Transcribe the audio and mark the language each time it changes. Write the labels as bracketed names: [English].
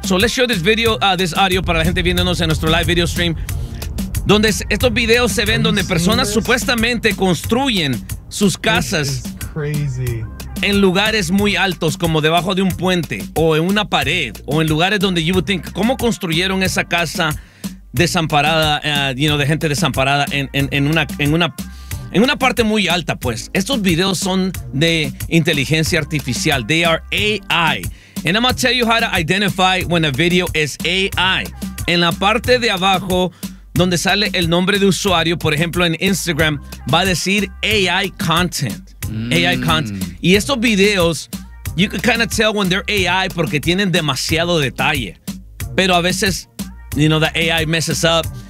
[English] So let's show this video, this audio [Spanish] para la gente viéndonos en nuestro live video stream, donde estos videos se ven donde personas supuestamente construyen sus casas en lugares muy altos, como debajo de un puente o en una pared o en lugares donde [English] you would think, [Spanish] ¿cómo construyeron esa casa desamparada, de gente desamparada en una parte muy alta, pues? Estos videos son de inteligencia artificial. [English] They are AI. And I'm going to tell you how to identify when a video is AI. [Spanish] En la parte de abajo, donde sale el nombre de usuario, por ejemplo, en Instagram, va a decir AI content. [English] AI content. [Spanish] Y estos videos, [English] you can kind of tell when they're AI [Spanish] porque tienen demasiado detalle. Pero a veces, [English] the AI messes up.